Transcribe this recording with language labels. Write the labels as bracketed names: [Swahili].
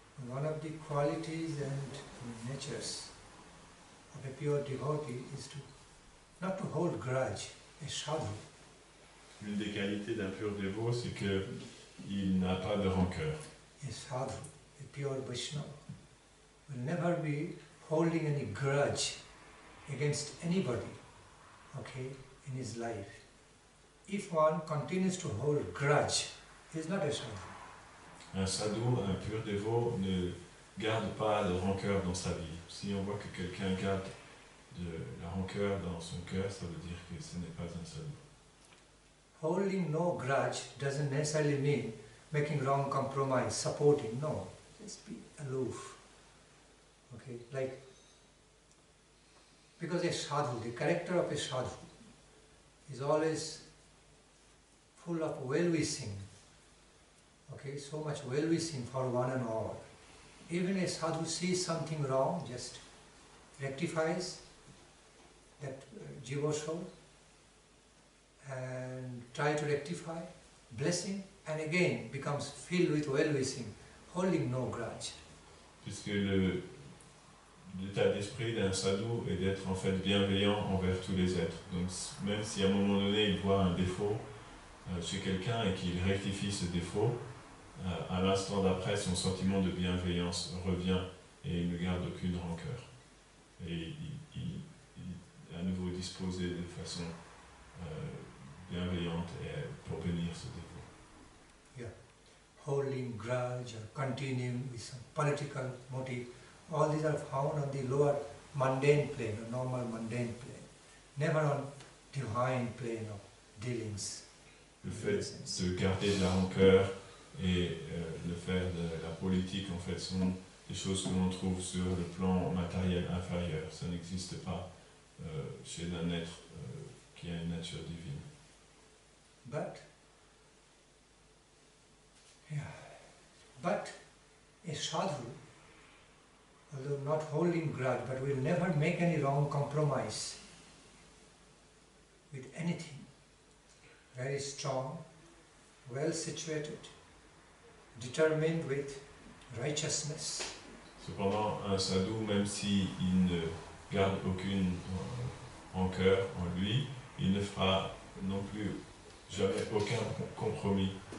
[English] One of the qualities and natures of a pure devotee is not to hold grudge, a sadhu. [French] Une des qualités d'un pur dévot, c'est qu'il n'a pas de rancœur. [English] A sadhu, a pure Vaishnava, will never be holding any grudge against anybody, okay, in his life. If one continues to hold grudge, he is not a sadhu. [French] Un sadhu, un pur dévot, ne garde pas de rancœur dans sa vie. Si on voit que quelqu'un garde de la rancœur dans son cœur, ça veut dire que ce n'est pas un sadhu. [English] Holding no grudge doesn't necessarily mean making wrong compromise, supporting. No, just be aloof. Okay, like, because a sadhu, the character of a sadhu is always full of well-wishing. Okay, so much well-wishing for one and all. Even a sadhu sees something wrong, just rectifies that jiva soul and try to rectify, blessing, and again becomes filled with well-wishing, holding no grudge. [French] Puisque l'état d'esprit d'un sadhu est d'être en fait bienveillant envers tous les êtres. Donc même si à un moment donné il voit un défaut chez quelqu'un et qu'il rectifie ce défaut, à l'instant d'après son sentiment de bienveillance revient et il ne garde aucune rancœur. Et il est à nouveau disposé de façon bienveillante pour bénir ce défaut. [English] Yeah, holding grudge or continuing with some political motive, all these are found on the lower mundane plane, or normal mundane plane, never on divine plane of dealings. [French] Le fait de garder de la rancœur et le faire de la politique, en fait, sont des choses que l'on trouve sur le plan matériel inférieur. Ça n'existe pas chez un être qui a une nature divine. [English] But a sadhu, although not holding grudge, but will never make any wrong compromise with anything. Very strong, well situated, determined with righteousness. [French] Cependant, un sadhu, même s'il ne garde aucune rancœur en lui, il ne fera non plus jamais aucun compromis.